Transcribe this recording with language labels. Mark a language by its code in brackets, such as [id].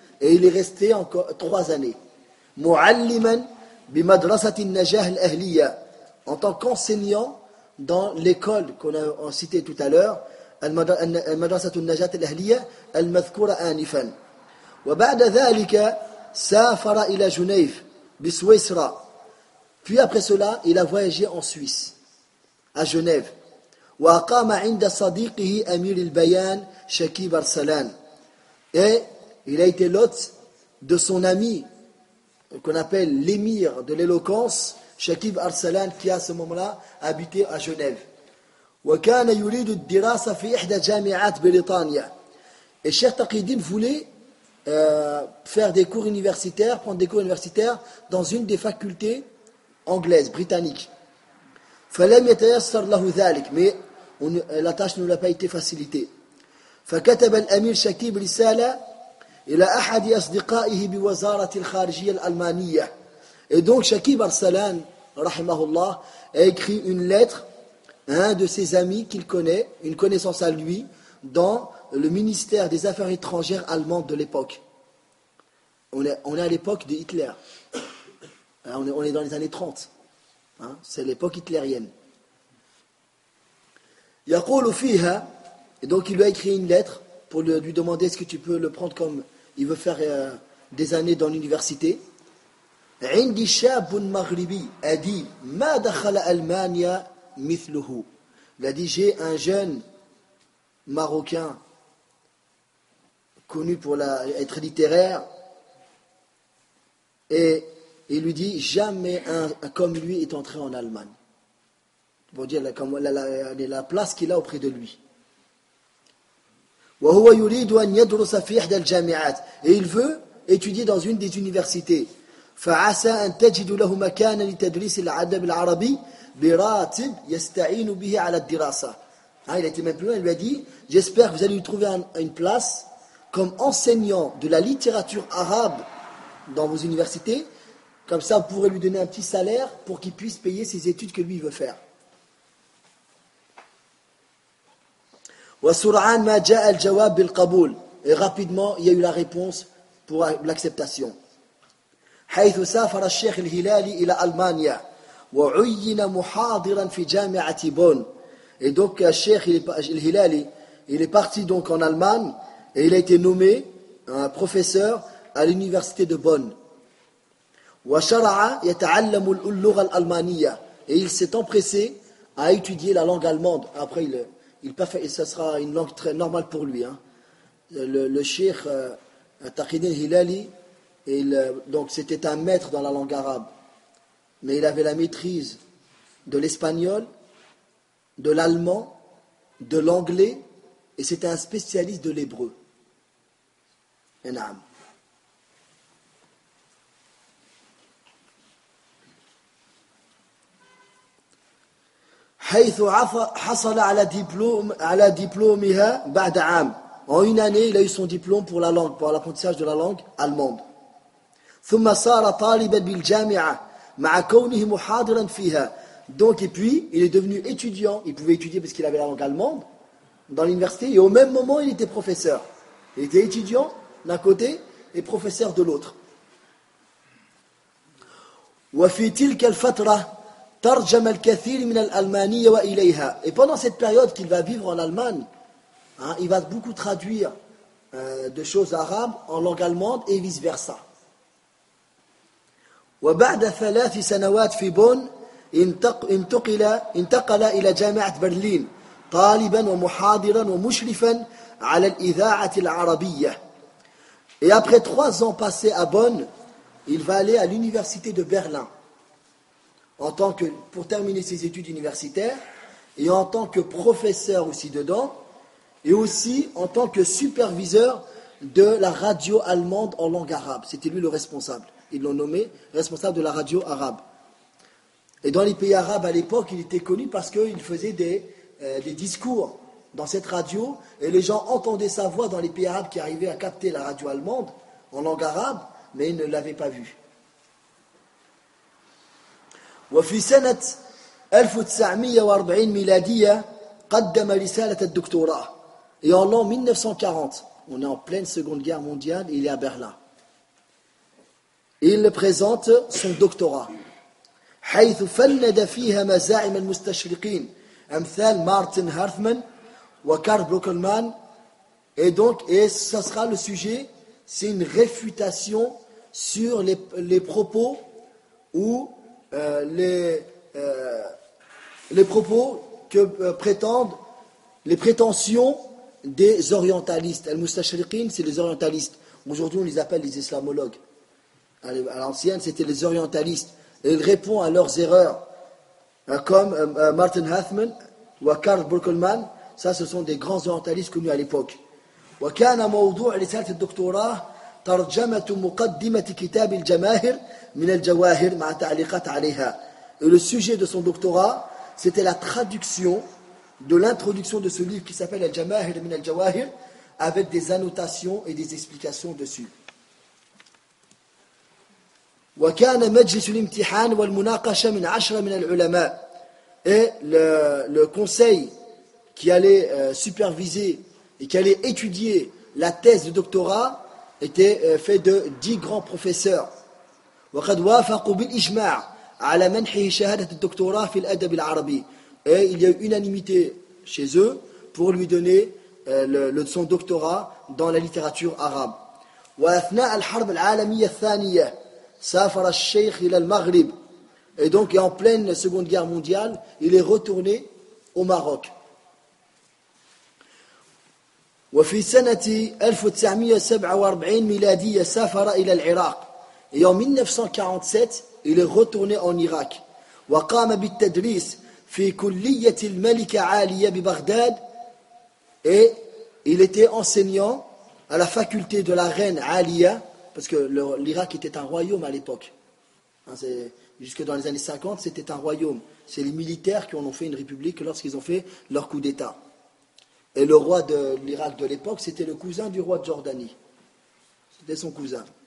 [fr] Et il est resté encore trois années [ar] معلما بمدرسة النجاح الأهلية, [fr] en tant qu'enseignant dans l'école qu'on a cité tout à l'heure, [ar] المدرسة النجاح الأهلية المذكورة آنفا. وبعد ذلك سافر إلى جنيف بسويسرا. [fr] Puis après cela, il a voyagé en Suisse, à Genève. [ar] وأقام عند صديقه أمير البيان شكي برسلان. [fr] Et il a été l'hôte de son ami, qu'on appelle l'émir de l'éloquence, Shakib Arsalan, qui à ce moment-là habitait à Genève. [ar] وكان يريد الدراسة في إحدى جامعات بريطانيا. [fr] Et Cheikh Taqiyuddin voulait faire des cours universitaires, prendre des cours universitaires dans une des facultés anglaises, britanniques. [ar] فلم يتيسر له ذلك. [fr] Mais la tâche ne lui a pas été facilitée. [ar] فكتب الأمير شكيب رسالة إلى أحد أصدقائه بوزارة الخارجية الألمانية. [fr] Et donc Shakib Arsalan, rahimahullah, a écrit une lettre à un de ses amis qu'il connaît, une connaissance à lui, dans le ministère des Affaires étrangères allemandes de l'époque. On est à l'époque de Hitler. On est dans les années 30. Hein? C'est l'époque hitlérienne. [ar] يقول فيها. [fr] Et donc il lui a écrit une lettre pour lui demander est-ce que tu peux le prendre comme il veut faire des années dans l'université. [ar] عندي شاب مغربي أدي ما دخل ألمانيا مثله. [fr] Il a dit j'ai un jeune marocain connu pour être littéraire et il lui dit jamais un comme lui est entré en Allemagne. Pour dire la place qu'il a auprès de lui. [ar] وهو يريد أن يدرس في إحدى الجامعات. [fr] Et il veut étudier dans une des universités. [ar] فعسى أن تجد له مكانا لتدريس الأدب العربي براتب يستعين به على الدراسة. [fr] Il a été même plus loin, il lui a dit j'espère que vous allez lui trouver une place comme enseignant de la littérature arabe dans vos universités, comme ça vous pourrez lui donner un petit salaire pour qu'il puisse payer ses études que lui veut faire. [ar] وسرعان ما جاء الجواب بالقبول. [fr] Et rapidement il y a eu la réponse pour l'acceptation. [ar] حيث سافر الشيخ الهلالي إلى ألمانيا وعين محاضرا في جامعة بون. [fr] Et donc الشيخ الهلالي il est parti donc en Allemagne et il a été nommé un professeur à l'université de Bonn. [ar] وشرع يتعلم اللغة الألمانية. [fr] Et il s'est empressé à étudier la langue allemande. Après ça sera une langue très normale pour lui, hein. Le Cheikh Taqiyuddin Hilali, donc c'était un maître dans la langue arabe, mais il avait la maîtrise de l'espagnol, de l'allemand, de l'anglais, et c'était un spécialiste de l'hébreu. [ar] Enam. حيث حصل على دبلومها بعد عام. [fr] En une année, il a eu son diplôme pour la langue, pour l'apprentissage de la langue allemande. [ar] ثم صار طالبا بالجامعة مع كونه محاضرا فيها. [fr] Donc, et puis, il est devenu étudiant. Il pouvait étudier parce qu'il avait la langue allemande dans l'université. Et au même moment, il était professeur. Il était étudiant d'un côté et professeur de l'autre. [ar] وفي تلك الفترة ترجم الكثير من الألمانية وإليها. [fr] Et pendant cette période qu'il va vivre en Allemagne, hein, il va beaucoup traduire de choses arabes en langue allemande et vice versa. [ar] وبعد ثلاث سنوات في بون انتقل إلى جامعة برلين طالبا ومحاضرا ومشرفا على الإذاعة العربية. [fr] Et après trois ans passés à Bonn, il va aller à l'université de Berlin. En tant que pour terminer ses études universitaires et en tant que professeur aussi dedans et aussi en tant que superviseur de la radio allemande en langue arabe. C'était lui le responsable. Ils l'ont nommé responsable de la radio arabe. Et dans les pays arabes à l'époque, il était connu parce qu'il faisait des discours dans cette radio et les gens entendaient sa voix dans les pays arabes qui arrivaient à capter la radio allemande en langue arabe, mais ils ne l'avaient pas vu. [ar] وفي سنة 1940 ميلادية قدم رسالة الدكتوراه. [fr] Et en l'an 1940, on est en pleine Seconde Guerre mondiale, il est à Berlin. Il présente son doctorat. [ar] حيث فند فيها مزاعم المستشرقين أمثال مارتن هارثمان وكارل بروكلمان. [fr] Et donc, ce sera le sujet, c'est une réfutation sur les propos ou les propos que prétendent les prétentions des orientalistes. Al-Mustashriqin, c'est les orientalistes. Aujourd'hui, on les appelle les islamologues. À l'ancienne, c'était les orientalistes. Et ils répondent à leurs erreurs. Comme Martin Huffman ou Karl Brueckelmann, ça, ce sont des grands orientalistes connus à l'époque. [ar] وكان موضوع رسالة الدكتوراه ترجمة مقدمة كتاب الجماهر من الجواهر مع تعليقات عليها. [fr] Et le sujet de son doctorat, c'était la traduction de l'introduction de ce livre qui s'appelle Al-Jamahir min al-Jawahir, avec des annotations et des explications dessus. [ar] وكان مجلس الامتحان والمناقشة من عشرة من العلماء. [fr] Et le conseil qui allait superviser et qui allait étudier la thèse de doctorat était fait de 10 grands professeurs. [ar] وقد وافقوا بالإجماع على منح شهادة الدكتوراه في الأدب العربي. [fr] Et il y a eu unanimité chez eux pour lui donner son doctorat dans la littérature arabe. [ar] وأثناء الحرب العالمية الثانية سافر الشيخ إلى المغرب. [fr] Et donc, et en pleine Seconde Guerre mondiale, il est retourné au Maroc. [ar] وفي سنة 1947 ميلادية سافر إلى العراق. [fr] Et en 1947, il est retourné en Irak. [ar] وقام بالتدريس في كلية الملكة عالية ببغداد. [fr] Et il était enseignant à la faculté de la reine Alia, parce que l'Irak était un royaume à l'époque. Jusque dans les années 50, c'était un royaume. C'est les militaires qui en ont fait une république lorsqu'ils ont fait leur coup d'État. Et le roi de l'Irak de l'époque, c'était le cousin du roi de Jordanie. C'était son cousin.